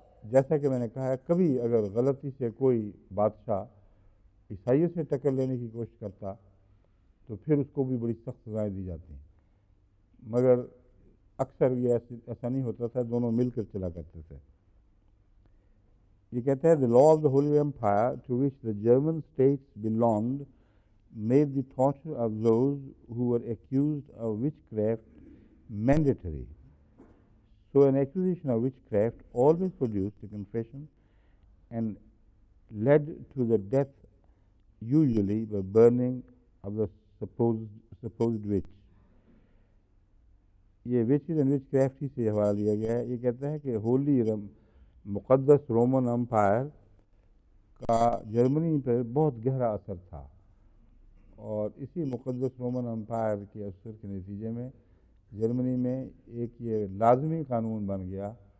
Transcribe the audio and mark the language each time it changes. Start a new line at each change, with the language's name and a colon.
Urdu: جیسا کہ میں نے کہا ہے کبھی اگر غلطی سے کوئی بادشاہ عیسائیت سے ٹکر لینے کی کوشش کرتا تو پھر اس کو بھی بڑی سخت سزائیں دی جاتی ہیں، مگر اکثر یہ ایسا نہیں ہوتا تھا، دونوں مل کر چلا کرتے تھے. یہ کہتے ہیں
English: the law of the Holy Empire to which the German states belonged made the torture of those who were accused of witchcraft mandatory. So an accusation of witchcraft always produced a confession and led to the death, usually by burning of the supposed witch.
Urdu: یہ وچز and which craft ہی سے حوالہ لیا گیا ہے. یہ کہتا ہے کہ ہولی مقدس رومن امپائر کا جرمنی پر بہت گہرا اثر تھا، اور اسی مقدس رومن امپائر کے اثر کے نتیجے میں جرمنی میں ایک یہ لازمی قانون بن گیا